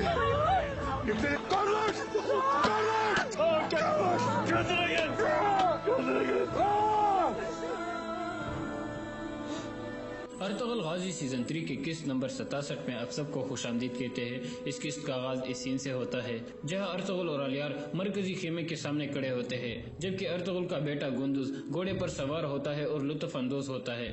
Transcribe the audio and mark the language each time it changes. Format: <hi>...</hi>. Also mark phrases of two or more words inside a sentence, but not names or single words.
<tr>Yükselin! Kardeş! Kardeş! Kardeş! Kendine gel! Kendine gel!</tr> <ur>ارطغرل غازی سیزن 3 کے قسط نمبر 67 میں آپ سب کو خوش آمدید کہتے ہیں۔ اس قسط کا آغاز اس سین سے ہوتا ہے جہاں ارطغرل اور الیار مرکزی خیمے کے سامنے کھڑے ہوتے ہیں، جبکہ ارطغرل کا بیٹا گندز گھوڑے پر سوار ہوتا ہے اور لطف اندوز ہوتا ہے۔</ur>